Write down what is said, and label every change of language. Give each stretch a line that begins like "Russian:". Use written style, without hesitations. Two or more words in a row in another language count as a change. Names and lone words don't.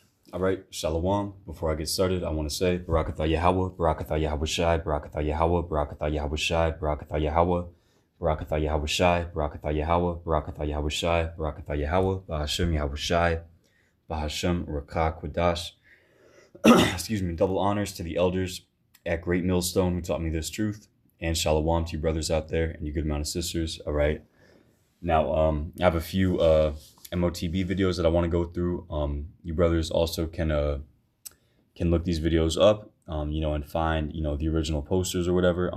English: All right, Shalom. Before I get started, I want to say Barakatah Yahweh, Barakatah Yahweh Shai, Barakatah Yahweh, Barakatah Yahweh Shai, Barakatah Yahweh, Barakatah Yahweh Shai, Barakatah Yahweh, Barakatah Yahweh Shai, Barakatah Yahweh, Bahashem Yahweh Shai, Bahashem Rakah Kwadash. Excuse me, double honors to the elders at Great Millstone who taught me this truth, and Shalom to you brothers out there and you good amount of sisters. All right. Now, I have a few MOTB videos that I want to go through. You brothers also can look these videos up, and find, the original posters or whatever.